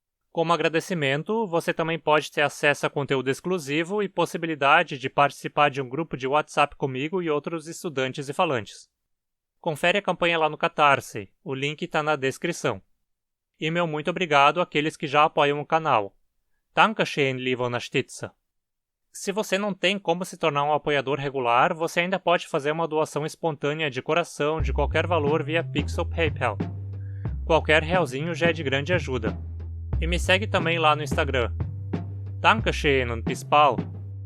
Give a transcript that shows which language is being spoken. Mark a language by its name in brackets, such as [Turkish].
[Portuguese] Como agradecimento, você também pode ter acesso a conteúdo exclusivo e possibilidade de participar de um grupo de WhatsApp comigo e outros estudantes e falantes. Confere a campanha lá no Catarse, o link está na descrição. E meu muito obrigado àqueles que já apoiam o canal. [German] Dankeschön, liebe Unterstützer. [Portuguese] Se você não tem como se tornar um apoiador regular, você ainda pode fazer uma doação espontânea de coração de qualquer valor via Pix ou PayPal. Qualquer realzinho já é de grande ajuda. E me segue também lá no Instagram. [German] Dankeschön und bis bald!